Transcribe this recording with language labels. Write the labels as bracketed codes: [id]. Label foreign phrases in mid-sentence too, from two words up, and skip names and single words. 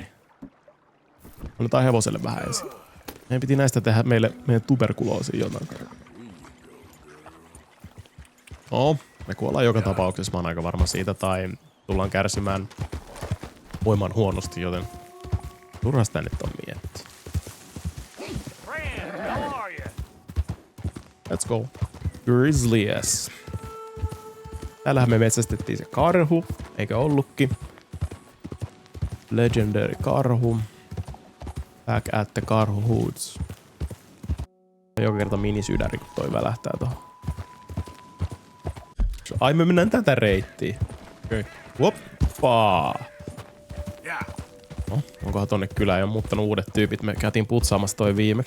[fi] Annetaan hevoselle vähän ensin. Meidän piti näistä tehdä meidän tuberkuloosiin jotain. No, me kuollaan joka tapauksessa, mä oon aika varma siitä, tai tullaan kärsimään voiman huonosti, joten turha sitä nyt on miettiä. [en] Let's go. Grizzlies. [fi] Täällähän me metsästettiin se karhu, eikä ollutkin. Legendary karhu. [en] Back at the karhu hoods. [fi] Joka kerta minisydäri, kun toi välähtää tohon. Ai, me mennään tätä reittiä. Okei. Hoppaa. No, onkohan tonne kylään jo muuttanut uudet tyypit. Me käytiin putsaamassa toi viimeksi.